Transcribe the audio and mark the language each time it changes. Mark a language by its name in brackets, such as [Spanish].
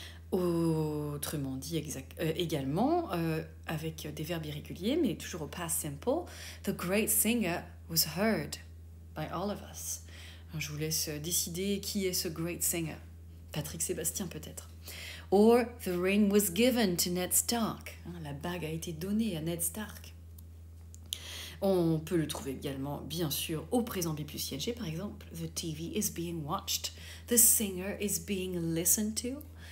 [French] Autrement dit également, avec des verbes irréguliers, mais toujours au past simple, [English] the great singer was heard by all of us. [French] Alors, je vous laisse décider qui est ce [English] great singer. [French] Patrick Sébastien peut-être. [English] Or the ring was given to Ned Stark. [French] La bague a été donnée à Ned Stark. On peut le trouver également, bien sûr, au présent B plus ing, par exemple. [English] The TV is being watched. The singer is being listened to.